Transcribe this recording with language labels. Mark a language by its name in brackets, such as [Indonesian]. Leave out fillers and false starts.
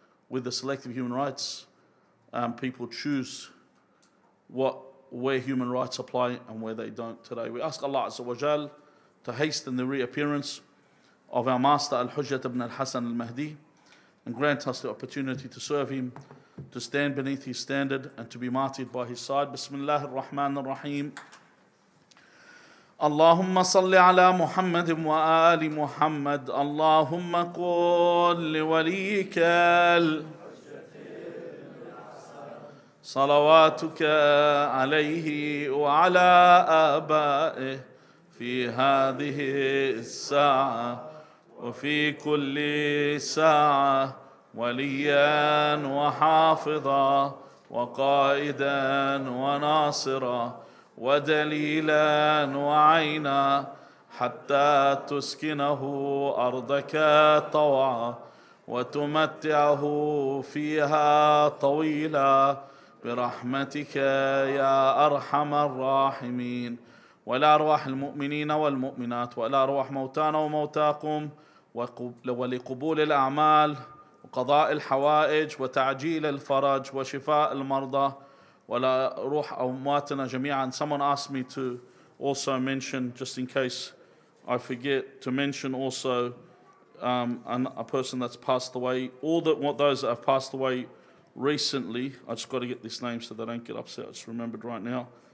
[English] With the selective human rights, people choose where human rights apply and where they don't today. We ask Allah Azzawajal to hasten the reappearance of our master Al-Hujjat ibn al-Hasan al-Mehdi and grant us the opportunity to serve him, to stand beneath his standard and to be martyred by his side. [Arabic] Bismillah ar-Rahman ar-Rahim. اللهم صل على محمد وآل محمد اللهم قل لوليك صلواتك عليه وعلى آبائه في هذه الساعة وفي كل ساعة وليا وحافظا وقائدا وناصرا ودليلا وعينا حتى تسكنه أرضك طوعا وتمتعه فيها طويلا برحمتك يا أرحم الراحمين. ولأرواح المؤمنين والمؤمنات ولأرواح موتانا وموتاكم ولقبول الأعمال وقضاء الحوائج وتعجيل الفرج وشفاء المرضى ولروح أمواتنا جميعا. [English] Someone asked me to also mention, just in case I forget, to mention also a person that's passed away. Those that have passed away recently, I just got to get this name so they don't get upset. I just remembered right now.